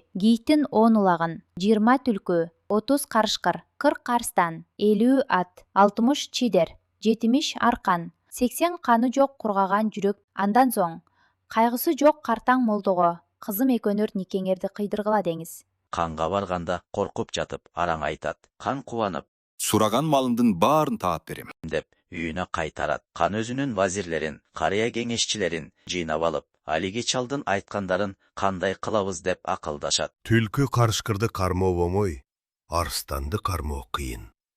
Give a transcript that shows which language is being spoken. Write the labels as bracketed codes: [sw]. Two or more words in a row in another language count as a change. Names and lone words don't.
[ky] Кийиктин 10 улагын, 20 түлкү, 30 карышкыр, 40 карстан, 50 ат, 60 чидер, 70 аркан, 80 каны жок кургаган жүрөк. Андан соң, кайгысы жок картаң молдого, кызым экөөнөр никеңерди кыйдыргыла деңиз. Канга барганда коркуп жатып араң айтат. Kan кубанып Сураган малымдын баарын таап берем. деп үйүнө кайтарат. Kan өзүнүн вазирлерин, карыя кеңешчилерин жыйнап алып, алиги чалдын айткандарын кандай кылабыз деп акылдашат. Түлкү карышкырды кармоо оңой, арстанды кармоо кыйын.